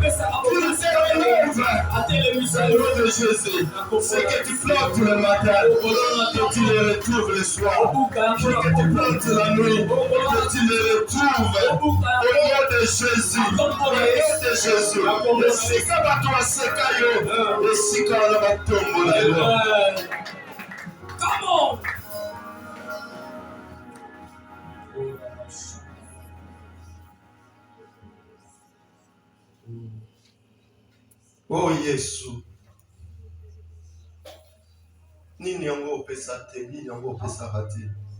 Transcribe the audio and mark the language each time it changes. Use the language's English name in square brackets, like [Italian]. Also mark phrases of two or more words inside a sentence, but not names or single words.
[French] Il te relève. Au nom de Jésus, c'est que tu flottes le matin, que tu le retrouves le soir, que tu flottes la nuit, que tu le retrouves. Au nom de Jésus, au nom de Jésus. [Lingala] Le sika batwa seka yo, le sika la batombo la yo. [English] Come on. [Lingala] Oh Yesu. Nini yango opesa te, nini yango opesa te.